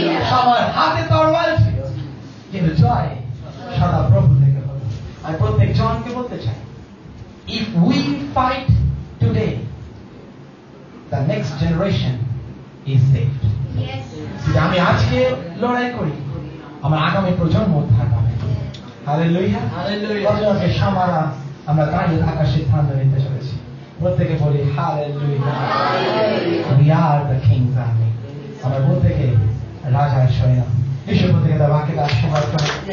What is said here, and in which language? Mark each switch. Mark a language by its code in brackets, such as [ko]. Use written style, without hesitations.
[bn] Shamar হাতে তরবাল ছিল, কিন্তু জয় সদাপ্রভু থেকে হলো। আমি প্রত্যেক জনকে বলতে চাই, [en] if we fight today, the next generation is saved. [bn] যদি আমি আজকে লড়াই করি, আমার আগামী প্রজন্ম উদ্ধার পাবে। হালেলুয়া! কতজনকে সামারা আমরা দাঁড়িয়ে থাকার সিদ্ধান্ত নিতে চলেছি? প্রত্যেকে বলি hallelujah! [en] We are the king's army. [bn] আমরা প্রত্যেকে রাজার সৈন্য। ঈশ্বর প্রত্যেকে তার বাক্যে আশীর্বাদ করে।